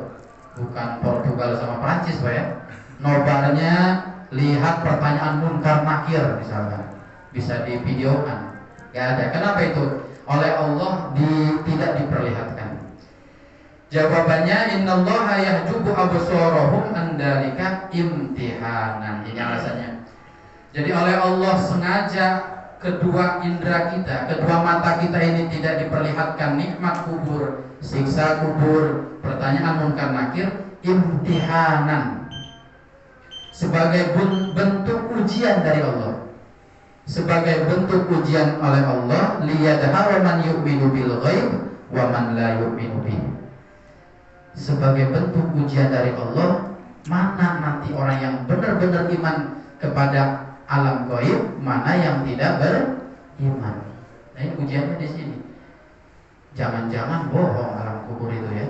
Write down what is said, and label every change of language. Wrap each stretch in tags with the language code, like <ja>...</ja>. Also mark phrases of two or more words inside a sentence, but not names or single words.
<id>Bukan Portugal sama Prancis Pak ya. Nobarnya lihat pertanyaan munkar nakir misalkan, bisa di videokan. Gak ada. Kenapa itu? Oleh Allah tidak diperlihatkan.</id> <ar>Jawabannya, إن الله يحجب أبصارهم عن ذلك امتحانا.</ar> <id>Ini alasannya. Jadi oleh Allah sengaja kedua indera kita, kedua mata kita ini tidak diperlihatkan nikmat kubur, siksa kubur, pertanyaan munkar nakir, imtihanan, sebagai bentuk ujian dari Allah, sebagai bentuk ujian oleh Allah,</id> <ar>ليظهر من يؤمن بالغيب ومن لا يؤمن به.</ar> <id>Sebagai bentuk ujian dari Allah, mana nanti orang yang benar-benar iman kepada alam gaib, mana yang tidak beriman. Nah, ini ujiannya di sini. Jangan-jangan bohong alam kubur itu ya.</id>